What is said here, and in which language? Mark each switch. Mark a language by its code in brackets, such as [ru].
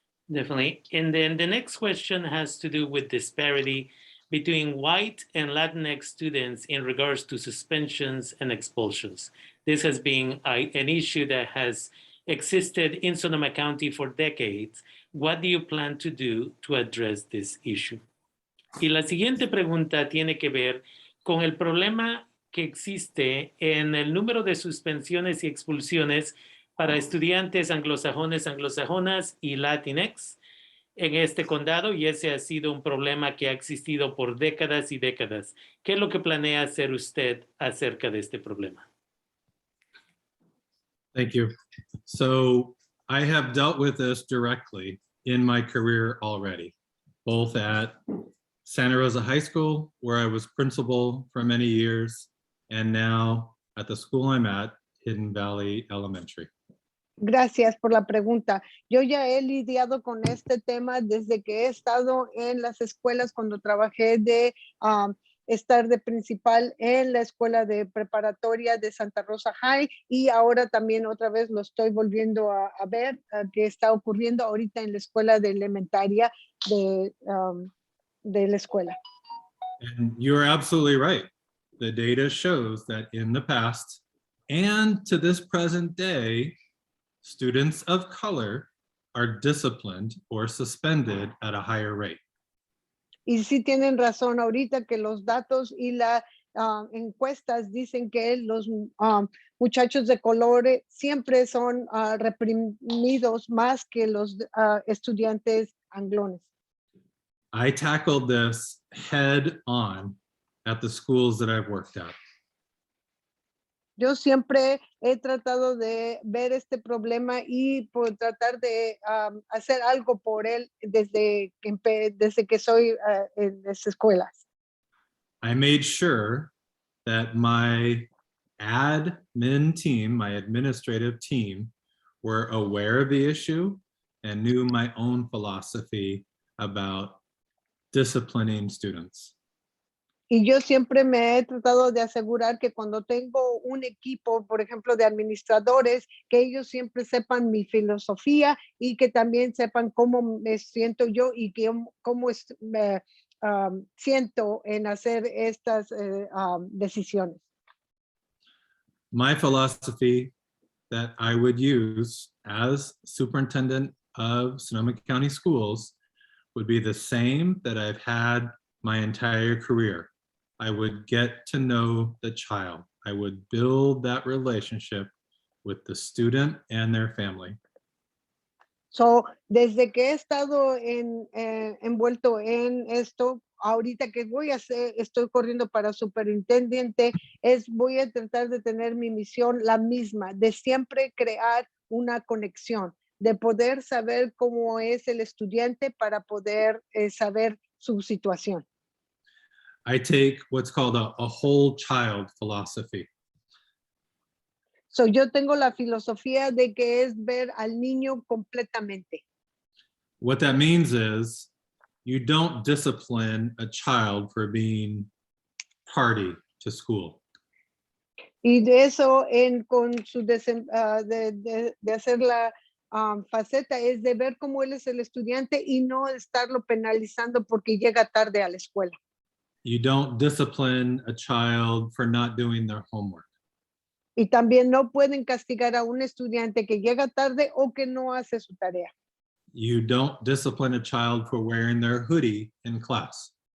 [en] Definitely. And then the next question has to do with disparity between white and Latinx students in regards to suspensions and expulsions. This has been an issue that has existed in Sonoma County for decades. What do you plan to do to address this issue? [es] Y la siguiente pregunta tiene que ver con el problema que existe en el número de suspensiones y expulsiones para estudiantes anglosajones, anglosajonas y Latinx en este condado, y ese ha sido un problema que ha existido por décadas y décadas. ¿Qué es lo que planea hacer usted acerca de este problema? [en] Thank you. So I have dealt with this directly in my career already, both at Santa Rosa High School, where I was principal for many years, and now at the school I'm at, Hidden Valley Elementary. [es] Gracias por la pregunta. Yo ya he lidiado con este tema desde que he estado en las escuelas, cuando trabajé de estar de principal en la escuela de preparatoria de Santa Rosa High, y ahora también otra vez lo estoy volviendo a ver que está ocurriendo ahorita en la escuela de elementaria de la escuela. [en] And you're absolutely right. The data shows that in the past and to this present day, students of color are disciplined or suspended at a higher rate. [es] Y sí tienen razón ahorita que los datos y las encuestas dicen que los muchachos de color siempre son reprimidos más que los estudiantes anglones. [en] I tackled this head on at the schools that I've worked at. [es] Yo siempre he tratado de ver este problema y por tratar de hacer algo por él desde que soy en las escuelas. [en] I made sure that my admin team, my administrative team, were aware of the issue and knew my own philosophy about disciplining students. [es] Y yo siempre me he tratado de asegurar que cuando tengo un equipo, por ejemplo, de administradores, que ellos siempre sepan mi filosofía y que también sepan cómo me siento yo y cómo me siento en hacer estas decisiones. [en] My philosophy that I would use as superintendent of Sonoma County Schools would be the same that I've had my entire career. I would get to know the child. I would build that relationship with the student and their family. [es] So, desde que he estado envuelto en esto, ahorita que estoy corriendo para superintendente, voy a tratar de tener mi misión la misma, de siempre crear una conexión, de poder saber cómo es el estudiante para poder saber su situación. [en] I take what's called a whole child philosophy. [es] So, yo tengo la filosofía de que es ver al niño completamente. [en] What that means is you don't discipline a child for being tardy to school. [es] Y de eso con su de hacer la faceta es de ver cómo él es el estudiante y no estarlo penalizando porque llega tarde a la escuela. [en] You don't discipline a child for not doing their homework. [es] Y también no pueden castigar a un estudiante que llega tarde o que no hace su tarea. [en] You don't discipline a child for wearing their hoodie in class.